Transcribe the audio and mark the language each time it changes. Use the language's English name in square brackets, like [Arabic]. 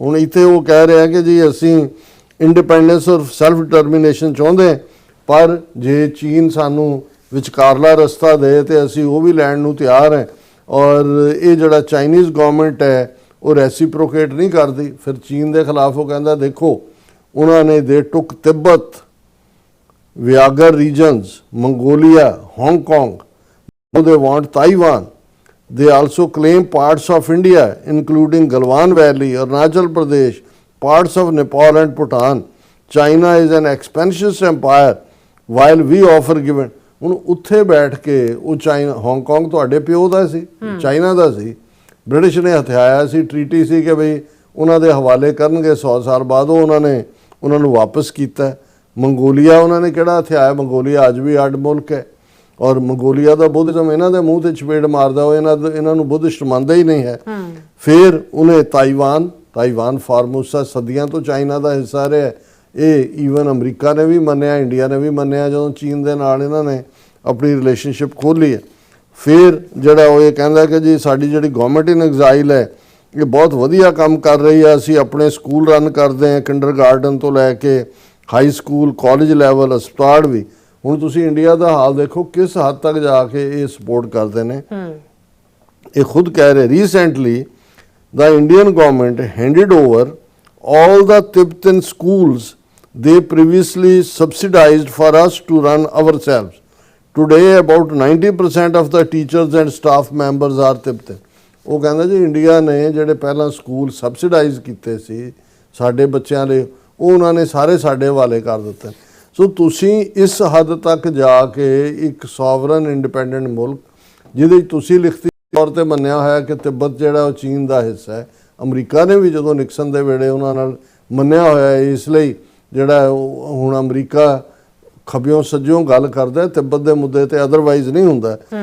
[Punjabi] ਹੁਣ ਇੱਥੇ ਉਹ ਕਹਿ ਰਿਹਾ ਕਿ ਜੀ ਅਸੀਂ ਇੰਡੀਪੈਂਡੈਂਸ ਔਰ ਸੈਲਫ ਡਿਟਰਮੀਨੇਸ਼ਨ ਚਾਹੁੰਦੇ, ਪਰ ਜੇ ਚੀਨ ਸਾਨੂੰ ਵਿਚਕਾਰਲਾ ਰਸਤਾ ਦੇ ਤੇ ਅਸੀਂ ਉਹ ਵੀ ਲੈਣ ਨੂੰ ਤਿਆਰ ਹੈ। ਔਰ ਇਹ ਜਿਹੜਾ ਚਾਈਨੀਜ਼ ਗਵਰਨਮੈਂਟ ਹੈ ਉਹ ਰੈਸੀਪ੍ਰੋਕੇਟ ਨਹੀਂ ਕਰਦੀ। ਫਿਰ ਚੀਨ ਦੇ ਖਿਲਾਫ ਉਹ ਕਹਿੰਦਾ ਦੇਖੋ ਉਹਨਾਂ ਨੇ ਦੇ ਟੁੱਕ Tibet, ਵਿਆਗਰ regions, Mongolia, Hong Kong, [English] they want Taiwan. They also claim parts of India including Galwan Valley, Arunachal Pradesh, parts of Nepal and Bhutan. China is an expansionist empire while we offer given. [Punjabi] ਹੁਣ ਉੱਥੇ ਬੈਠ ਕੇ ਉਹ China, Hong Kong ਤੁਹਾਡੇ ਪਿਓ ਦਾ ਸੀ, China ਦਾ ਸੀ, British ਨੇ ਹਥਿਆਇਆ ਸੀ, treaty ਸੀ ਕਿ ਬਈ ਉਹਨਾਂ ਦੇ ਹਵਾਲੇ ਕਰਨਗੇ 100 ਸਾਲ ਬਾਅਦ, ਉਹ ਉਹਨਾਂ ਨੂੰ ਵਾਪਸ ਕੀਤਾ। ਮੰਗੋਲੀਆ ਉਹਨਾਂ ਨੇ ਕਿਹੜਾ ਹਥਿਆਇਆ? ਮੰਗੋਲੀਆ ਅੱਜ ਵੀ ਅੱਡ ਮੁਲਕ ਹੈ, ਔਰ ਮੰਗੋਲੀਆ ਦਾ ਬੁੱਧਿਜ਼ਮ ਇਹਨਾਂ ਦੇ ਮੂੰਹ ਤੇ ਚਪੇੜ ਮਾਰਦਾ, ਉਹ ਇਹਨਾਂ ਨੂੰ ਬੁੱਧਿਸਟ ਮੰਨਦਾ ਹੀ ਨਹੀਂ ਹੈ। ਫਿਰ ਉਹਨੇ ਤਾਈਵਾਨ ਫਾਰਮੂਸਾ ਸਦੀਆਂ ਤੋਂ ਚਾਈਨਾ ਦਾ ਹਿੱਸਾ ਰਿਹਾ, ਇਹ ਈਵਨ ਅਮਰੀਕਾ ਨੇ ਵੀ ਮੰਨਿਆ, ਇੰਡੀਆ ਨੇ ਵੀ ਮੰਨਿਆ ਜਦੋਂ ਚੀਨ ਦੇ ਨਾਲ ਇਹਨਾਂ ਨੇ ਆਪਣੀ ਰਿਲੇਸ਼ਨਸ਼ਿਪ ਖੋਲ੍ਹੀ ਹੈ। ਫਿਰ ਜਿਹੜਾ ਉਹ ਇਹ ਕਹਿੰਦਾ ਕਿ ਜੀ ਸਾਡੀ ਜਿਹੜੀ [English] government in exile [Punjabi] ਹੈ ਇਹ ਬਹੁਤ ਵਧੀਆ ਕੰਮ ਕਰ ਰਹੀ ਹੈ, ਅਸੀਂ ਆਪਣੇ ਸਕੂਲ ਰਨ ਕਰਦੇ ਹਾਂ, ਕਿੰਡਰਗਾਰਟਨ ਤੋਂ ਲੈ ਕੇ ਹਾਈ ਸਕੂਲ, ਕਾਲਜ ਲੈਵਲ, ਹਸਪਤਾਲ ਵੀ। ਹੁਣ ਤੁਸੀਂ ਇੰਡੀਆ ਦਾ ਹਾਲ ਦੇਖੋ ਕਿਸ ਹੱਦ ਤੱਕ ਜਾ ਕੇ ਇਹ ਸਪੋਰਟ ਕਰਦੇ ਨੇ। ਇਹ ਖੁਦ ਕਹਿ ਰਹੇ recently [English] the Indian government handed over all the Tibetan schools they previously subsidized for us to run ourselves. Today about 90% of the teachers and staff members are Tibetan. [Punjabi] ਉਹ ਕਹਿੰਦਾ ਜੀ ਇੰਡੀਆ ਨੇ ਜਿਹੜੇ ਪਹਿਲਾਂ ਸਕੂਲ ਸਬਸਿਡਾਈਜ਼ ਕੀਤੇ ਸੀ ਸਾਡੇ ਬੱਚਿਆਂ ਲਈ, ਉਹ ਉਹਨਾਂ ਨੇ ਸਾਰੇ ਸਾਡੇ ਹਵਾਲੇ ਕਰ ਦਿੱਤੇ। ਸੋ ਤੁਸੀਂ ਇਸ ਹੱਦ ਤੱਕ ਜਾ ਕੇ ਇੱਕ ਸੋਵਰਨ ਇੰਡੀਪੈਂਡੈਂਟ ਮੁਲਕ ਜਿਹਦੇ ਤੁਸੀਂ ਲਿਖਤੀ ਤੌਰ ਤੇ ਮੰਨਿਆ ਹੋਇਆ ਕਿ ਤਿੱਬਤ ਜਿਹੜਾ ਉਹ ਚੀਨ ਦਾ ਹਿੱਸਾ ਹੈ, ਅਮਰੀਕਾ ਨੇ ਵੀ ਜਦੋਂ ਨਿਕਸਨ ਦੇ ਵੇਲੇ ਉਹਨਾਂ ਨਾਲ ਮੰਨਿਆ ਹੋਇਆ ਹੈ, ਇਸ ਲਈ ਜਿਹੜਾ ਹੁਣ ਅਮਰੀਕਾ ਖੱਬਿਓਂ ਸੱਜਿਓਂ ਗੱਲ ਕਰਦਾ ਤਿੱਬਤ ਦੇ ਮੁੱਦੇ ਤੇ, ਅਦਰਵਾਈਜ਼ ਨਹੀਂ ਹੁੰਦਾ।